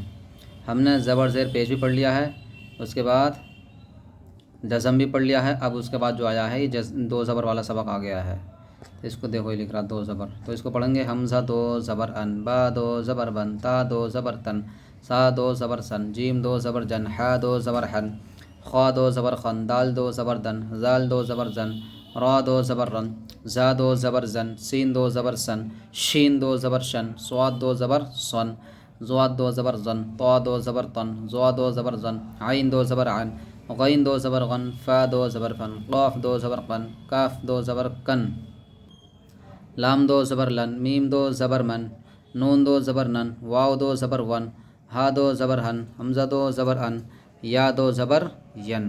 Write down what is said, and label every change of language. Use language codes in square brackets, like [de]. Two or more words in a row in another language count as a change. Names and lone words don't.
[ur] ہم نے زبر زیر پیش بھی پڑھ لیا ہے، اس کے بعد جزم بھی پڑھ لیا ہے، اب اس کے بعد جو آیا ہے یہ دو زبر والا سبق آ گیا ہے۔ تو اس کو دیکھو، یہ لکھ رہا دو زبر، تو اس کو پڑھیں گے حمزہ دو زبر ان، با دو زبر بن، تا دو زبر تن، سا دو زبر سن، جیم دو زبر جن، حا دو زبر حن، خا دو زبر خن، دال دو زبر دن، زال دو زبر زن، را دو زبر رن، زا دو زبر زن، سین دو زبر سن، شین دو زبر شن، صاد دو زبر صن، زواد دو زبر زن، طا دو زبر طن، زوا دو زبر زن، عین دو زبر عن، غین دو زبر غن، فا دو زبر فن، قاف دو زبر قن، کاف دو زبر کن، لام دو زبر لن، میم دو زبر من، نون دو زبر نن، واو دو زبر ون، ہا دو زبر ہن، حمزہ دو زبر ان، یا دو زبر ین۔